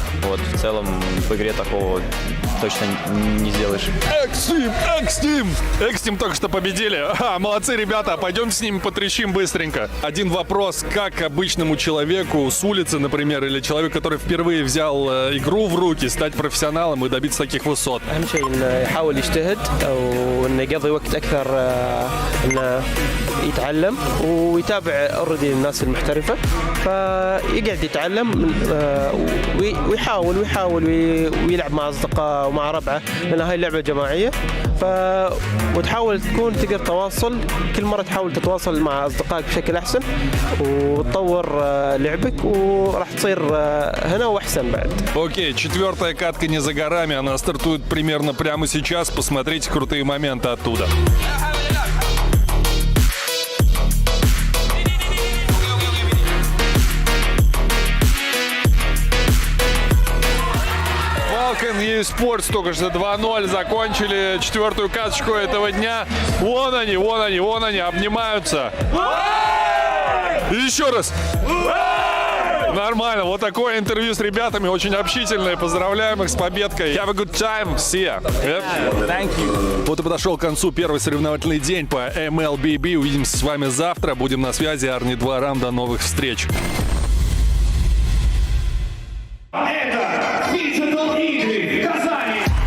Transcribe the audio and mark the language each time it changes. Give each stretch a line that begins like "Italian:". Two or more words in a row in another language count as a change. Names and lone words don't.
Russian: Вот, в целом в игре такого точно не сделаешь. Экстим только что победили. Молодцы, ребята. Пойдем с ними потрещим быстренько. Один вопрос. Как обычному человеку с улицы, например, или человеку, который впервые взял игру в руки, стать профессионалом и добиться таких высот?
Arabic: يتعلم ويتابع اوريدي الناس المحترفه فيقعد يتعلم ويحاول ويلعب مع اصدقائه ومع ربعه لان هاي لعبه جماعيه وتحاول تكون تقدر تواصل كل مره تحاول تتواصل مع اصدقائك بشكل احسن وتطور لعبك وراح تصير هنا واحسن بعد.
Russian: Окей, 4-я катка не за горами, она стартует примерно прямо сейчас. Посмотрите крутые моменты оттуда. Falcon и Esports только что 2-0 закончили 4-ю каточку этого дня. Вон они, обнимаются. Еще раз. Нормально, вот такое интервью с ребятами, очень общительное. Поздравляем их с победой.
English: Have a good time. See ya. Thank you.
Russian: Вот и подошел к концу первый соревновательный день по MLBB. Увидимся с вами завтра. Будем на связи. Арни 2 Рам. До новых встреч. Это Phygital игры в Казани.